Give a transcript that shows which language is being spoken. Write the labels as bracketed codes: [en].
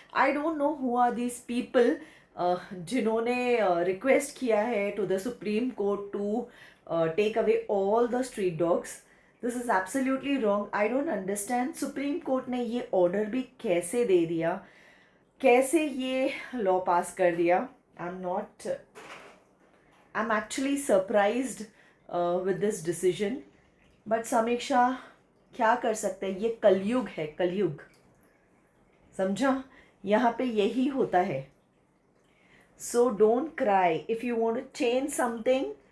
[en] I don't know who are these people [hi] जिन्होंने request किया है [en] To the supreme court to take away all the street dogs. This is absolutely wrong. I don't understand [hi] supreme court ने ये order भी कैसे दे दिया, कैसे ये लॉ पास कर दिया। [en] I'm actually surprised with this decision. [hi] But समीक्षा क्या कर सकते हैं, ये कलयुग है, कलयुग। समझा, यहाँ पे यही होता है। [en] So don't cry. If you want to change something,